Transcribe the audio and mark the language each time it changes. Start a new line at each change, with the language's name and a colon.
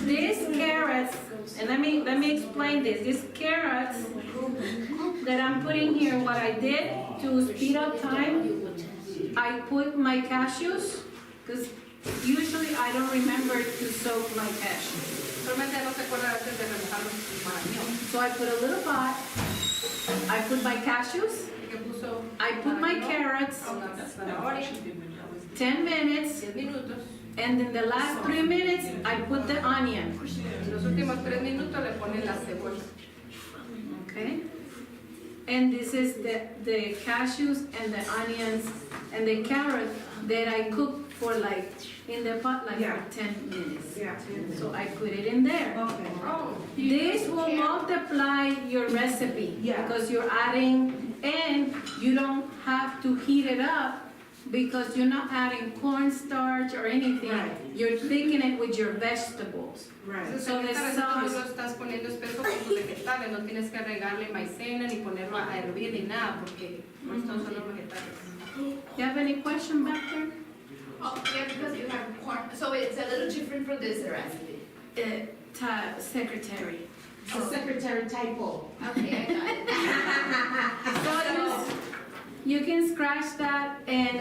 English: These carrots, and let me explain this. These carrots that I'm putting here, what I did to speed up time, I put my cashews, because usually I don't remember to soak my cashews.
Spanish: Solamente no se acuerda antes de remojar los marañón.
English: So I put a little pot, I put my cashews,
Spanish: Que puso
English: I put my carrots,
Spanish: una zanahoria,
English: 10 minutes,
Spanish: 10 minutos.
English: and in the last 3 minutes, I put the onion.
Spanish: En los últimos 3 minutos le ponen la cebolla.
English: Okay? And this is the cashews and the onions and the carrot that I cooked for in the pot Yeah. for 10 minutes. Yeah. So I put it in there. Okay. Oh, This will multiply your recipe. Yeah. Because you're adding, and you don't have to heat it up because you're not adding cornstarch or anything. Right. You're thickening it with your vegetables. Right.
Spanish: entonces
English: So
Spanish: en
English: the
Spanish: esta receta tú
English: sauce-
Spanish: lo estás poniendo espeso con tus vegetales, no tienes que agregarle maicena ni ponerlo a hervir ni nada porque no están solo vegetales.
English: You have any question back there? Oh, yeah, because you have corn, so it's a little different from this recipe. Secretary. A secretary typo. Okay, I got it. So you can scratch that and